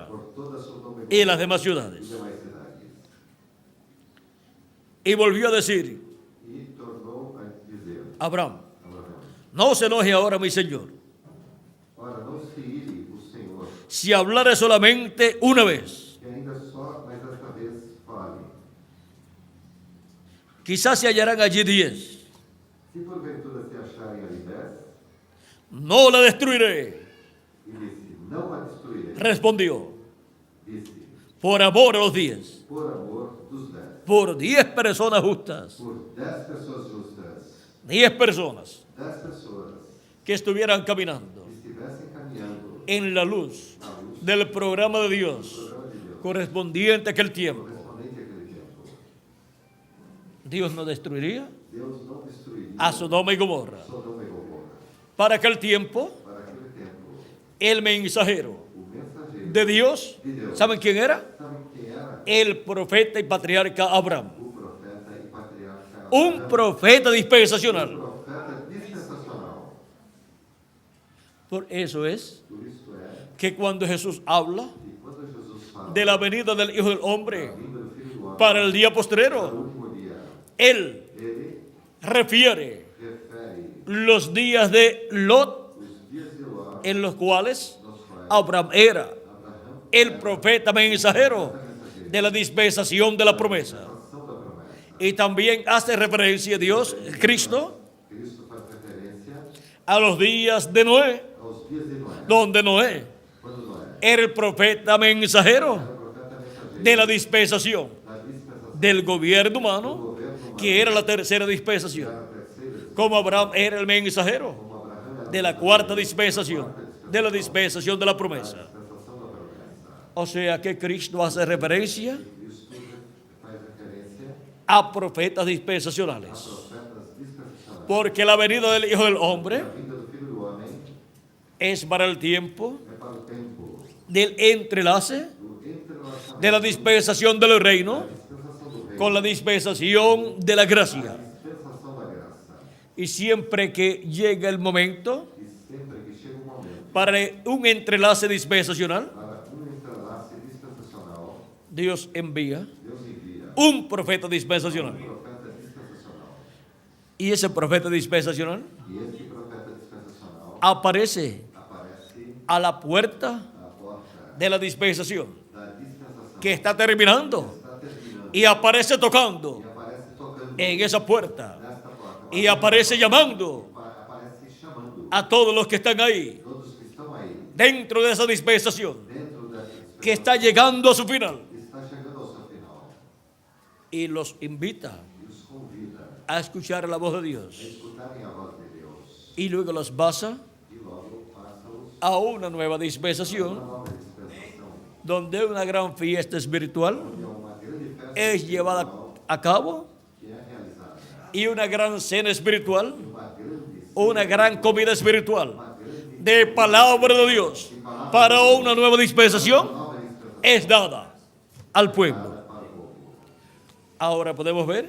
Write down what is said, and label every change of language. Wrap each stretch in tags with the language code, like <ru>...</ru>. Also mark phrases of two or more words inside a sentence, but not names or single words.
<es>por toda Sodoma y las Gomorra demás</es> <pt>e</pt> <es>ciudades.</es> <pt>demais cidades.</pt> <es>Y volvió a decir,</es> <pt>E tornou a dizer, Abraham, Abraham,</pt> <es>no se enoje ahora mi señor,</es> <pt>ora, não se ire o Senhor,</pt> <es>si hablare solamente una vez,</es> <pt>que ainda só, mas esta vez fale.</pt> <es>quizás se hallarán allí 10.</es> <pt>Se porventura se acharem ali 10,</pt> <es>No la destruiré,</es> <pt>e disse, não a destruirei.</pt> <es>respondió,</es> <pt>Disse,</pt> <es>por amor a los 10,</es> <pt>por amor dos 10.</pt> <es>por 10 personas justas,</es> <pt>Por 10 pessoas justas,</pt> <es>10 personas</es> <pt>10 pessoas</pt> <es>que estuvieran caminando</es> <pt>que estivessem caminhando</pt> <es>en la luz</es> <pt>na luz</pt> <es>del programa de</es> <pt>do</pt> <es>Dios</es> <pt>programa de Deus,</pt> <es>correspondiente a aquel tiempo.</es> <pt>correspondente àquele tempo.</pt> <es>Dios no destruiría</es> <pt>Deus não destruiria</pt> <es>a Sodoma y Gomorra.</es> <pt>Sodoma e Gomorra.</pt> <es>Para aquel tiempo,</es> <pt>Para aquele tempo,</pt> <es>el mensajero</es> <pt>o mensageiro</pt> <es>de Dios,</es> <pt>de Deus,</pt> <es>¿saben quién era?</es> <pt>sabe quem era?</pt> <es>El profeta y patriarca Abraham.</es> <pt>O profeta e patriarca</pt> <es>Un Abraham, profeta</es> <pt>um</pt> <es>dispensacional.</es> <pt>profeta dispensacional.</pt> <es>Por eso es</es> <pt>Por isso é</pt> <es>que cuando Jesús habla</es> <pt>que quando Jesus fala</pt> <es>de la venida del Hijo del</es> <pt>da</pt> <es>Hombre</es> <pt>vinda do Filho do Homem</pt> <es>para el día</es> <pt>para o</pt> <es>postrero,</es> <pt>último dia,</pt> <es>Él</es> <pt>ele</pt> <es>refiere</es> <pt>refere</pt> <es>los días de Lot</es> <pt>os dias de Ló,</pt> <es>en los cuales</es> <pt>nos quais</pt> <es>Abraham era</es> <pt>Abraham</pt> <es>el profeta mensajero de la dispensación de la promesa.</es> <pt>ação da promessa.</pt> <es>Y también hace referencia a Dios, Cristo,</es> <pt>Cristo faz referência</pt> <es>a los días de Noé,</es> <pt>aos dias de Noé,</pt> <es>donde Noé</es> <pt>quando Noé</pt> <es>era el profeta mensajero</es> <pt>era profeta mensageiro</pt> <es>de la dispensación</es> <pt>da dispensação</pt> <es>del gobierno</es> <pt>do</pt> <es>humano,</es> <pt>governo humano,</pt> <es>que era la tercera</es> <pt>que</pt> <es>dispensación,</es> <pt>era a terceira,</pt> <es>como Abraham era el mensajero</es> <pt>como Abraham era</pt> <es>de la cuarta dispensación, de la dispensación de la promesa.</es> <pt>dispensação da promessa.</pt> <es>O sea que Cristo hace referencia</es> <pt>Cristo faz referência</pt> <es>a profetas</es> <pt>a</pt> <es>dispensacionales,</es> <pt>profetas dispensacionais.</pt> <es>porque la venida del Hijo del</es> <pt>A</pt> <es>Hombre</es> <pt>vinda do Filho do Homem</pt> <es>es para el tiempo</es> <pt>é para o tempo</pt> <es>del entrelace</es> <pt>do entrelaçamento</pt> <es>de la dispensación del reino</es> <pt>da dispensação do reino,</pt> <es>con la dispensación de la gracia.</es> <pt>dispensação da graça.</pt> <es>Y siempre que llega el momento</es> <pt>E sempre que chega um momento</pt> <es>para un entrelace dispensacional,</es> <pt>para entrelace dispensacional,</pt> <es>Dios envía</es> <pt>Deus envia</pt> <es>un profeta dispensacional.</es> <pt>profeta dispensacional.</pt> <es>Y ese profeta dispensacional</es> <pt>E esse profeta dispensacional</pt> <es>aparece</es> <pt>aparece</pt> <es>a la puerta</es> <pt>à porta</pt> <es>de la dispensación</es> <pt>da dispensação</pt> <es>que está terminando</es> <pt>está terminando</pt> <es>y aparece tocando</es> <pt>e aparece tocando</pt> <es>en esa puerta</es> <pt>nesta porta.</pt> <es>y aparece llamando</es> <pt>Aparece chamando</pt> <es>a todos los que están ahí</es> <pt>todos que estão aí</pt> <es>dentro de esa dispensación</es> <pt>dentro da</pt> <es>que está llegando a su final</es> <pt>está chegando ao seu final</pt> <es>y los invita</es> <pt>e os convida</pt> <es>a escuchar la voz de</es> <pt>a</pt> <es>Dios</es> <pt>escutarem a voz de Deus</pt> <es>y luego los pasa</es> <pt>e logo passa-os</pt> <es>a una nueva</es> <pt>uma</pt> <es>dispensación</es> <pt>nova dispensação,</pt> <es>donde una gran fiesta espiritual</es> <pt>onde há uma grande festa</pt> <es>es llevada</es> <pt>espiritual</pt> <es>a cabo</es> <pt>que é realizada,</pt> <es>y una gran cena espiritual,</es> <pt>uma grande</pt> <es>una gran comida espiritual</es> <pt>uma grande</pt> <es>de palabra de Dios para una nueva dispensación</es> <pt>nova dispensação</pt> <es>es dada al pueblo.</es> <pt>para o povo.</pt> <es>Ahora podemos ver</es>